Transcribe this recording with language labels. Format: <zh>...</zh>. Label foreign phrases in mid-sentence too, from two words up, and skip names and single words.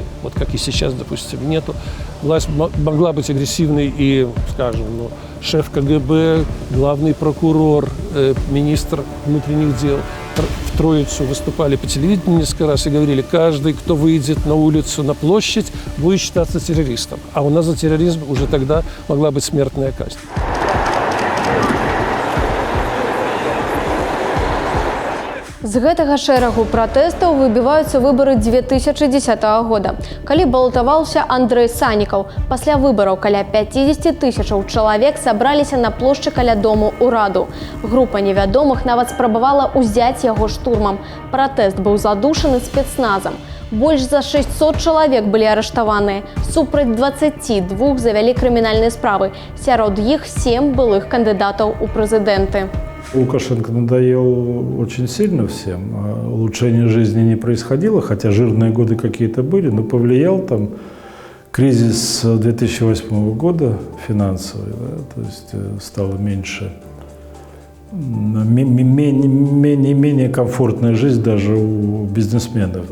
<ru>Вот как и сейчас, допустим, нету. Власть могла быть агрессивной и, скажем, шеф КГБ, главный прокурор, министр внутренних дел в Троицу выступали по телевидению несколько раз и говорили, каждый, кто выйдет на улицу, на площадь, будет считаться террористом. А у нас за терроризм уже тогда могла быть смертная казнь.</ru> <be>З гэтага шэрагу пратэстаў выбіваюцца выбары 2010 года, калі балатаваўся Андрэй Санікаў. Пасля выбараў каля 50 тысячаў чалавек сабраліся на плошчы каля дому ўраду. Група невядомых нават спрабавала ўзяць яго штурмам. Пратэст быў задушаны спецназам. Больш за 600 чалавек былі арыштаваныя. Супраць 22 завялі крымінальныя справы. Сярод іх 7 былых кандыдатаў у прэзідэнты.</be> <ru>Лукашенко надоел очень сильно всем. Улучшение жизни не происходило, хотя жирные годы какие-то были, но повлиял там кризис 2008 года финансовый, да, то есть стало меньше, менее комфортная жизнь даже у бизнесменов.</ru>